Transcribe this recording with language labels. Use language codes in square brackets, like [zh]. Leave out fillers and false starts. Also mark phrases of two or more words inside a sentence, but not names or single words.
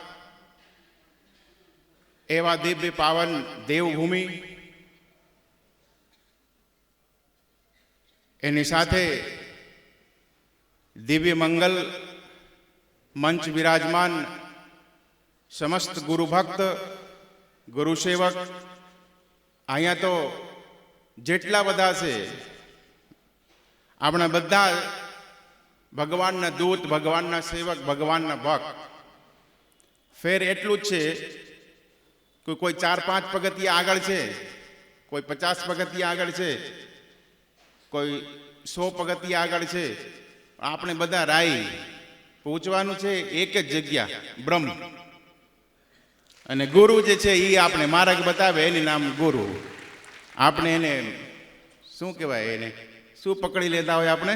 [gu] એવા દિવ્ય પાવન દેવભૂમિ એની સાથે દિવ્ય મંગલ મંચ વિરાજમાન સમસ્ત ગુરુ ભક્ત ગુરુ સેવક અહીંયા તો જેટલા બધા છે આપણે બધા ભગવાનના દૂત ભગવાનના સેવક ભગવાનના ભક્ત ફેર એટલું જ છે કે કોઈ 4-5 પગથિયા આગળ છે કોઈ 50 પગથિયા આગળ છે કોઈ 100 પગથિયા આગળ છે, આપણે બધા રાઈ પહોંચવાનું છે એક જ જગ્યા બ્રહ્મ. અને ગુરુ જે છે એ આપણે માર્ગ બતાવે, એનું નામ ગુરુ. આપણે એને શું કહેવાય, એને શું પકડી લેતા હોય આપણે?